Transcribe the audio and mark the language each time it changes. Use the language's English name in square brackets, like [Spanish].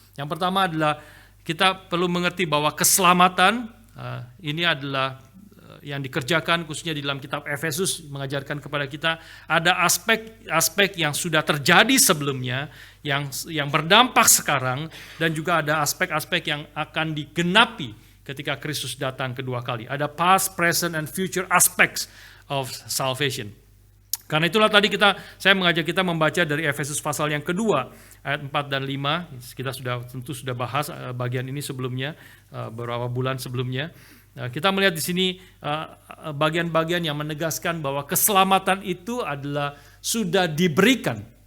[Indonesian] Yang pertama adalah kita perlu mengerti bahwa keselamatan ini adalah yang dikerjakan khususnya di dalam kitab Efesus mengajarkan kepada kita ada aspek-aspek yang sudah terjadi sebelumnya yang berdampak sekarang, dan juga ada aspek-aspek yang akan digenapi ketika Kristus datang kedua kali. Ada [English] past, present, and future aspects of salvation. [Indonesian] Karena itulah tadi saya mengajak kita membaca dari Efesus pasal yang kedua, ayat 4 dan 5. Kita tentu sudah bahas bagian ini sebelumnya, beberapa bulan sebelumnya. Kita melihat di sini bagian-bagian yang menegaskan bahwa keselamatan itu adalah sudah diberikan.